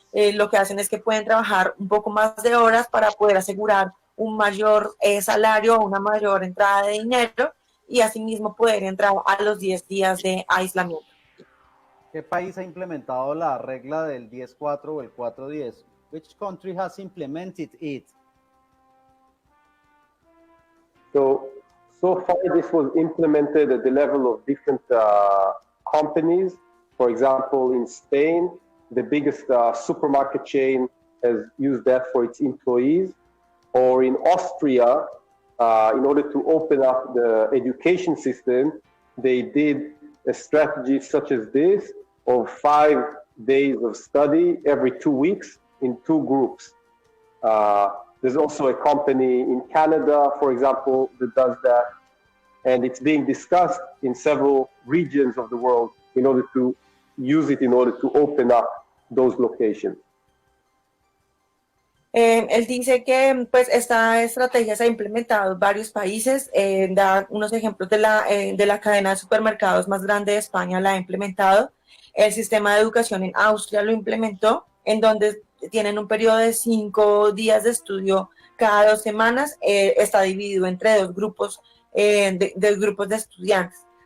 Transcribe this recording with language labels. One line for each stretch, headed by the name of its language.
Spanish: Lo que hacen es que pueden trabajar un poco más de horas para poder asegurar un mayor salario, una mayor entrada de dinero y asimismo poder entrar a los 10 días de aislamiento. ¿Qué país ha implementado la regla del 10-4 o el 4-10?
English: Which country has implemented it? So far, this was implemented at the level of different companies. For example, in Spain, the biggest supermarket chain has used that for its employees. Or in Austria, in order to open up the education system, they did a strategy such as this of 5 days of study every 2 weeks in 2 groups. There's also a company in Canada, for example, that does that. And it's being discussed in several regions of the world in order to use it in order to open up those locations.
Spanish: Él dice que pues esta estrategia se ha implementado en varios países, da unos ejemplos de la cadena de supermercados más grande de España, la ha implementado. El sistema de educación en Austria lo implementó, en donde tienen un periodo de 5 días de estudio cada 2 semanas, está dividido entre 2 grupos grupos de estudiantes.